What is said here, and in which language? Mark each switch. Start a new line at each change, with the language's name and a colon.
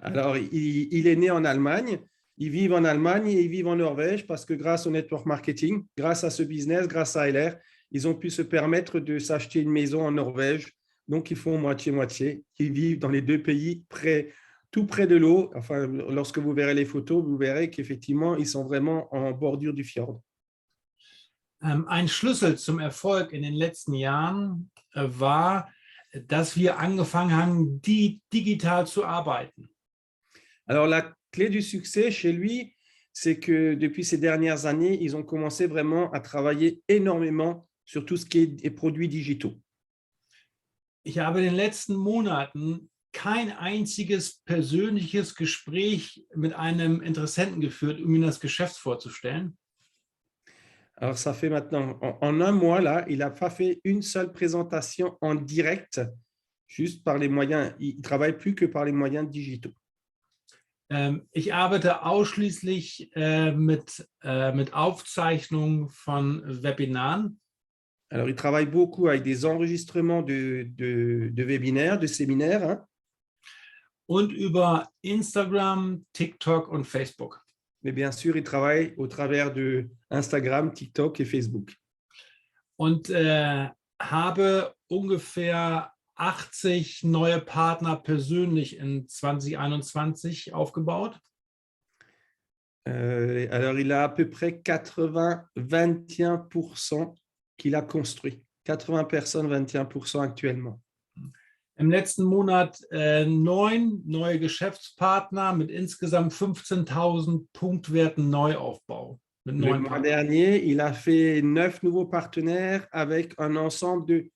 French: Alors, il est né en Allemagne, ils vivent en Allemagne et ils vivent en Norvège parce que grâce au network marketing, grâce à ce business, grâce à LR, ils ont pu se permettre de s'acheter une maison en Norvège. Donc, ils font moitié-moitié. Ils vivent dans les 2 pays, tout près de l'eau. Enfin, lorsque vous verrez les photos, vous verrez qu'effectivement, ils sont vraiment en bordure du fjord.
German: Ein Schlüssel zum Erfolg in den letzten Jahren war, dass wir angefangen haben, digital zu arbeiten.
French: Alors, la clé du succès chez lui, c'est que depuis ces dernières années, ils ont commencé vraiment à travailler énormément sur tout ce qui est des produits digitaux.
German: ich habe in den letzten Monaten kein einziges persönliches Gespräch mit einem Interessenten geführt, um ihm das Geschäft vorzustellen.
French: Alors, ça fait maintenant, en un mois, là, il n'a pas fait une seule présentation en direct, juste par les moyens. Il ne travaille plus que par les moyens digitaux.
German: Ich arbeite ausschließlich mit Aufzeichnungen von Webinaren.
French: Alors, il travaille beaucoup avec des enregistrements de webinaires, de séminaires, hein,
German: Und über Instagram, TikTok und Facebook.
French: mais bien sûr, il travaille au travers de Instagram, TikTok et Facebook.
German: Und habe ungefähr 80 neue Partner persönlich in 2021 aufgebaut.
French: Alors, il a à peu près 21% qu'il a construit. 80 personnes, 21% actuellement.
German: Im letzten Monat 9 neue Geschäftspartner mit insgesamt 15.000 Punktwerten Neuaufbau. Mit
French: Le 9 mois
German: Partnern.
French: dernier, il a fait 9 nouveaux partenaires avec un ensemble de...